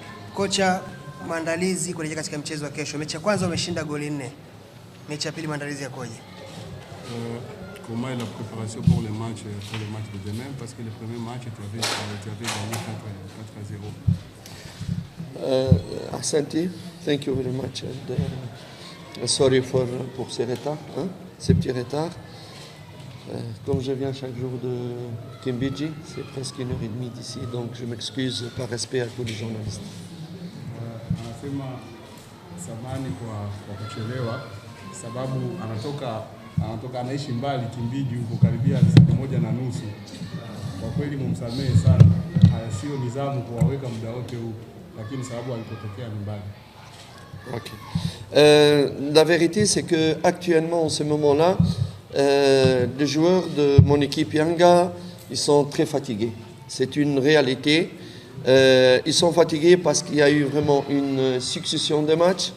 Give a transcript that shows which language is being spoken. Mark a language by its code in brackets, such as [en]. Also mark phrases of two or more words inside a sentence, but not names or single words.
[sw] Kocha, maandalizi kuelekea katika mchezo wa kesho. Mechi ya kwanza umeshinda goli 4. Mechi ya pili maandalizi yakoje? [fr] Comment est la préparation pour les matchs de demain? Parce que le premier match, tu avais gagné 4-0. [en] Ahsanti, thank you very much. And, sorry [fr] pour ces retards, ces petits retards. Comme je viens chaque jour de Kimbiji, c'est presque 1h30 d'ici, donc je m'excuse par respect à tous les journalistes. [sw] Anasema samani kwa kuchelewa sababu anatoka anaishi mbali Kimbiji huko karibia saa 1:30. Kwa kweli mumsamehe sana. Sio nizamu kuwaweka muda wote huu, lakini sababu alipotokea ni mbali. Okay. [fr] La vérité c'est que actuellement en ce moment-là, les joueurs de mon équipe Yanga, ils sont très fatigués. C'est une réalité. Ils sont fatigués parce qu'il y a eu vraiment une succession de matchs.